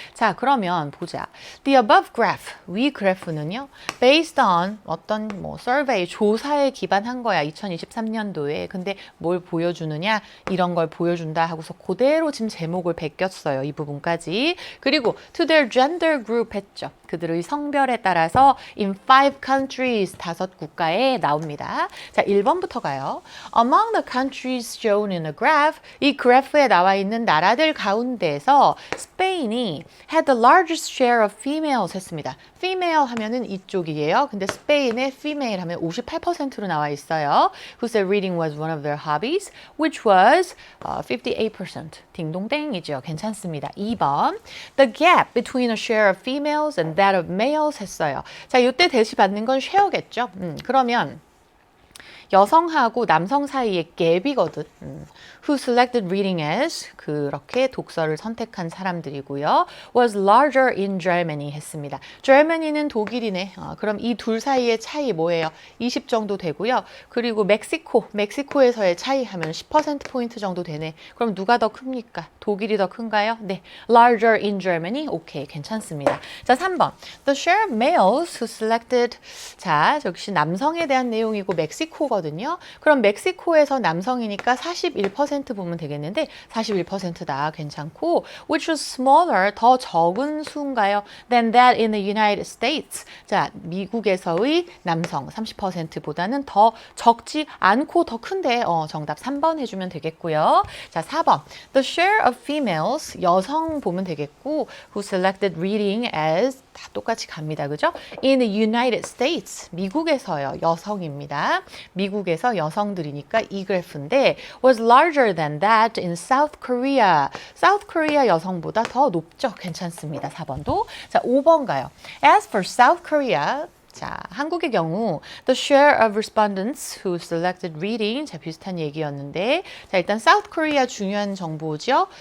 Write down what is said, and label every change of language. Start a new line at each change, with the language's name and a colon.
Korean: 자, 그러면 보자.
English: The above graph,
Korean: 위 그래프는요,
English: based on
Korean: 어떤 뭐 survey 조사에 기반한 거야. 2023년도에. 근데 뭘 보여주느냐? 이런 걸 보여준다 하고서 그대로 지금 제목을 베꼈어요. 이 부분까지. 그리고
English: to their gender group
Korean: 했죠. 그들의 성별에 따라서
English: in 5 countries,
Korean: 5 국가에 나옵니다. 자, 1번부터 가요.
English: Among the countries shown in the graph,
Korean: 이 그래프에 나와 있는 나라들 가운데서 스페인이
English: had the largest share of females
Korean: 했습니다. female 하면은 이쪽이에요. 근데 스페인의 female 하면 58%로 나와 있어요.
English: Who said reading was one of their hobbies, which was 58%.
Korean: 딩동댕이죠. 괜찮습니다. 2번.
English: The gap between a share of females and that of males
Korean: 했어요. 자, 이때 대시 받는 건 쉐어겠죠. 그러면 여성하고 남성 사이의 갭이거든.
English: Who selected reading as,
Korean: 그렇게 독서를 선택한 사람들이고요.
English: Was larger in Germany
Korean: 했습니다. Germany는 독일이네. 그럼 이 둘 사이의 차이 뭐예요? 20 정도 되고요. 그리고 멕시코에서의 차이 하면 10%포인트 정도 되네. 그럼 누가 더 큽니까? 독일이 더 큰가요? 네.
English: Larger in Germany.
Korean: 오케이, 괜찮습니다. 자, 3번.
English: The share of males who selected,
Korean: 자, 역시 남성에 대한 내용이고 멕시코거든요. 그럼 멕시코에서 남성이니까 41% 보면 되겠는데 41%다. 괜찮고
English: which was smaller,
Korean: 더 적은 수인가요?
English: than that in the United States.
Korean: 자, 미국에서의 남성 30%보다는 더 적지 않고 더 큰데 정답 3번 해주면 되겠고요. 자, 4번.
English: The share of females,
Korean: 여성 보면 되겠고
English: who selected reading as,
Korean: 다 똑같이 갑니다. 그죠?
English: In the United States,
Korean: 미국에서요. 여성입니다. 미국에서 여성들이니까 이 그래프인데
English: was larger than that in South Korea.
Korean: South Korea 여성보다 더 높죠. 괜찮습니다. 4번도. 자, 5번 가요.
English: As for South Korea,
Korean: 자, 한국의 경우
English: the share of respondents who selected reading,
Korean: 자, 비슷한 얘기였는데 자, 일단 South Korea 중요한 정보죠.